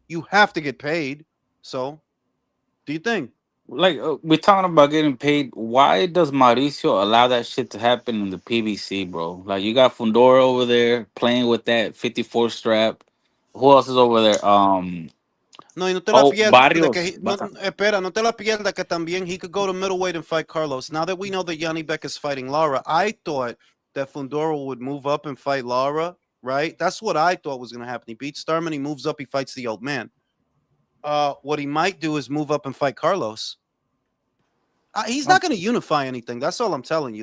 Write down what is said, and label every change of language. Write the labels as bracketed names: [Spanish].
[English] You have to get paid. So, do you think? Like we're talking about getting paid. Why does Mauricio allow that shit to happen in the PBC, bro? Like you got Fundora over there playing with that 54 strap. Who else is over there? [Spanish] No, y no te la [English] Oh, [Spanish] pierdas de que [English] Barrios. [Spanish] no, espera, no te la pierdas que también [English] he could go to middleweight and fight Carlos. Now that we know that Yanni Beck is fighting Lara, I thought that Fundora would move up and fight Lara, right? That's what I thought was going to happen. He beats Starman, he moves up, he fights the old man. What he might do is move up and fight Carlos. He's not going to unify anything. That's all I'm telling you.